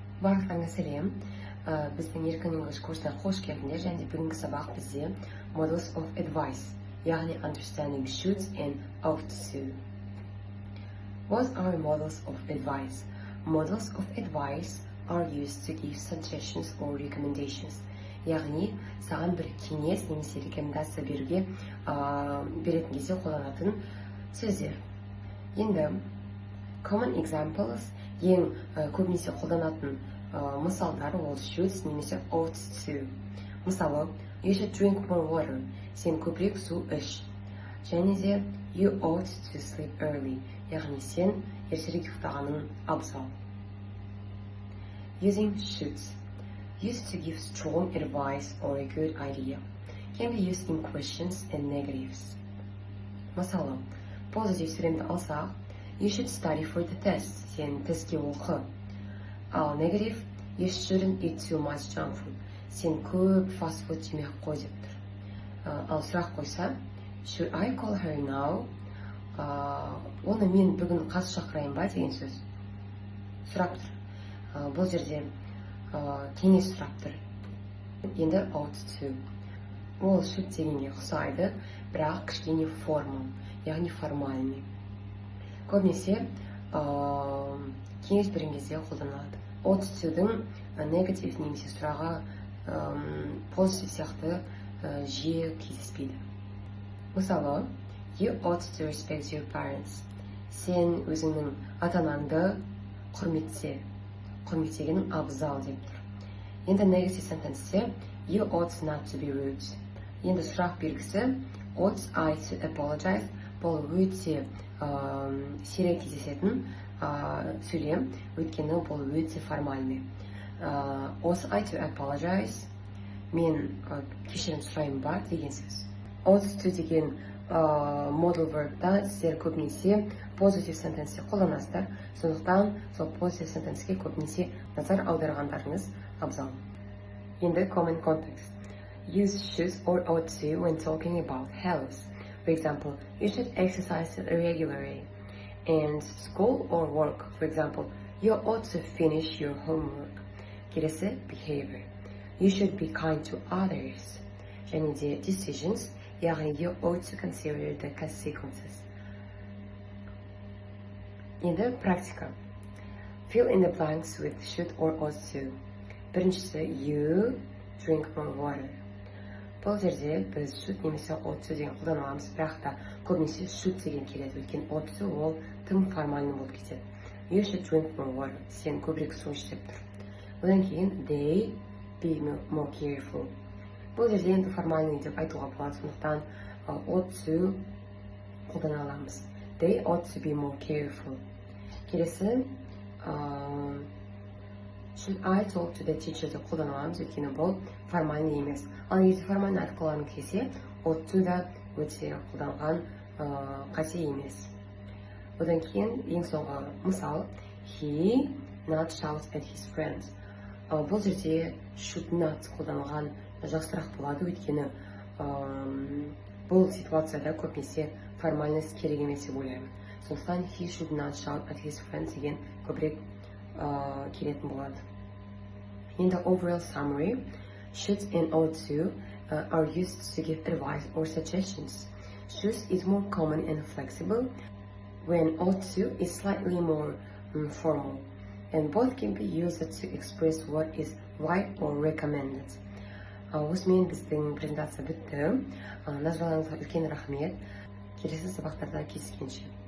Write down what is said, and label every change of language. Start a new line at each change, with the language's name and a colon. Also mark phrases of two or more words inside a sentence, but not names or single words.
Kazakh: Барлықтарыңа сәлем. Біздің Еркін English курсына қош келдіңдер. Және бүгінгі сабақ бізде
English: Models of Advice, яғни Understanding Shoulds and Oughts to. What are models of advice? Models of advice are used to give suggestions or recommendations.
Kazakh: Яғни саған бір кеңес немесе рекомендация беруге беретін кезде қолданатын сөздер.
English: Енді common examples,
Kazakh: ең көбінесе қолданатын мысалдар ол should немесе
English: ought to. Мысалы, you should drink more water.
Kazakh: Сен көбірек су іш. Және де
English: you ought to sleep early.
Kazakh: Яғни сен ертерек ұйықтағаның абзал.
English: Using should. Used to give strong advice or a good idea. Can be used in questions and negatives.
Kazakh: Мысалы, positive сөйлемді алсақ,
English: you should study for the test.
Kazakh: Сен тестке оқы.
English: Ал negative, you shouldn't eat too much junk food.
Kazakh: Сен көп
English: fast food
Kazakh: жемей қой деп тұр. Ал сұрақ қойса,
English: should I call her now?
Kazakh: Оны мен бүгін қарсы шақырайын ба деген сөз. Сұрап тұр. Бұл жерде кеңес сұрап тұр. Енді
English: ought to.
Kazakh: Ол should дегенге ұқсайды, бірақ кішкене формал, яғни формальный. Көбінесе кеңес берген кезде қолданылады.
English: Ought to-
Kazakh: дің негатив немесе сұраға позитив сияқты жиі кездеспейді. Мысалы,
English: you ought to respect your parents.
Kazakh: Сен өзіңнің ата-анаңды құрметтегенің абзал деп тұр. Енді негатив сентенсте
English: you ought not to be rude.
Kazakh: Енді сұрақ белгісі
English: ought I to apologize.
Kazakh: Бұл өте сирек кездесетін сөйлем, өйткені бұл өте формальный.
English: Ought I to apologize?
Kazakh: Мен кешірім сұрайын ба деген сөз.
English: Ought to деген modal verb'да
Kazakh: сіздер көбінесе
English: positive sentence қолданасыздар.
Kazakh: Сондықтан сол
English: positive sentence-
Kazakh: ке көбінесе назар аударғандарыңыз абзал.
English: Енді common context. Use should or ought to when talking about health. For example, you should exercise regularly. And school or work, for example, you ought to finish your homework.
Kazakh: Келесі behavior.
English: You should be kind to others.
Kazakh: Және де
English: decisions, яғни you ought to consider the consequences.
Kazakh: Енді практика.
English: Fill in the blanks with should or ought to. Біріншісі, you drink more water.
Kazakh: Бұл жерде біз should немесе
English: ought to
Kazakh: деген қолданамыз, бірақ та көбінесе should деген келеді, өйткені
English: ought to
Kazakh: ол тым формальный болып кетеді.
English: You should drink more water.
Kazakh: Сен көбірек су іш деп тұр. Одан кейін
English: they be more careful.
Kazakh: Бұл жерде енді формальный деп айтуға болады, сондықтан
English: ought to
Kazakh: қолдана аламыз.
English: They ought to be more careful.
Kazakh: Келесі
English: should I talk to the teacher
Kazakh: деп қолдана аламыз, өйткені бұл формальный емес. Ал егер формальный айтып қалғаным келсе,
English: ought to
Kazakh: да өте қолданған қате емес. Одан кейін ең соңғы мысал,
English: he not shout at his friends.
Kazakh: Бұл жерде
English: should not
Kazakh: қолданылған жақсырақ болады, өйткені бұл ситуацияда көбінесе формальность керек емес деп ойлаймын.
English: Сондықтан he should not shout at his friends
Kazakh: деген көбірек келетін болады.
English: In the overall summary, should and ought to are used to give advice or suggestions. Should is more common and flexible, when ought to is slightly more formal, and both can be used to express what is right or recommended.
Kazakh: Осымен біздің презентация бітті. Назарларыңызға үлкен рахмет. Келесі сабақтарда кездескенше.